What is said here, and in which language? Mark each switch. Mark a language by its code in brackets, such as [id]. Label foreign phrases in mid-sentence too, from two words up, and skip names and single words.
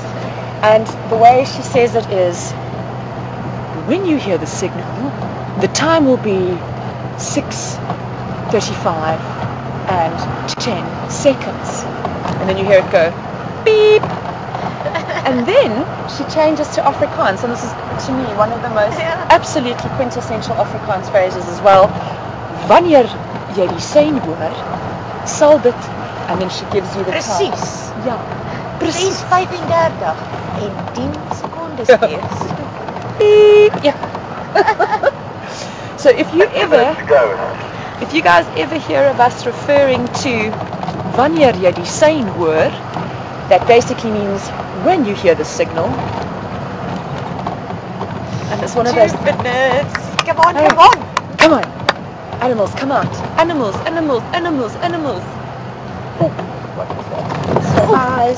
[en] And the way she says it is, when you hear the signal, the time will be 6:35 and 10 seconds. And then you hear it go, beep. And then she changes to Afrikaans, and this is, to me, one of the most absolutely quintessential Afrikaans phrases as well. [af] Wanneer jy die sein hoor, sal dit, [en] and then she gives you the time. [af] Precies. Ja, precies. 6:35 en 10 secondes eers. [en] Beep. Yeah. So if you 2 minutes to go. if you guys ever hear of us referring to [af] wanneer jy die sein hoor, [en] that basically means when you hear the signal. And it's one of those... 2 minutes. Come on, Hey. come on. Come on. Animals, come out. Animals, animals, animals, animals. Oh, what was that? So eyes.